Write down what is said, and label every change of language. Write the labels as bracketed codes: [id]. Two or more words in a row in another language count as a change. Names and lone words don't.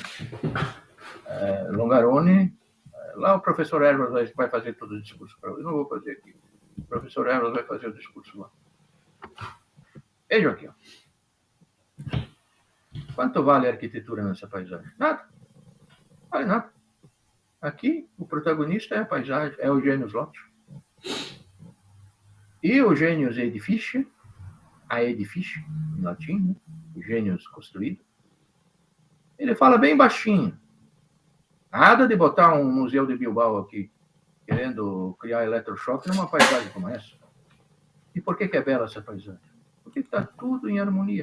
[pt] Longarone, lá o professor Ervas vai fazer todo o discurso para eu não vou fazer aqui. O professor Ervas vai fazer o discurso lá. Vejam aqui, ó. Quanto vale a arquitetura nessa paisagem? Nada. Vale nada. Aqui, o protagonista é a paisagem, é o [la] genius loci. [pt] E o [la] genius edificio, [pt] a edificio, em latim, né? O genius construído, ele fala bem baixinho. Nada de botar um museu de Bilbao aqui, querendo criar eletrochoque numa paisagem como essa. E por que é bela essa paisagem? Porque está tudo em harmonia.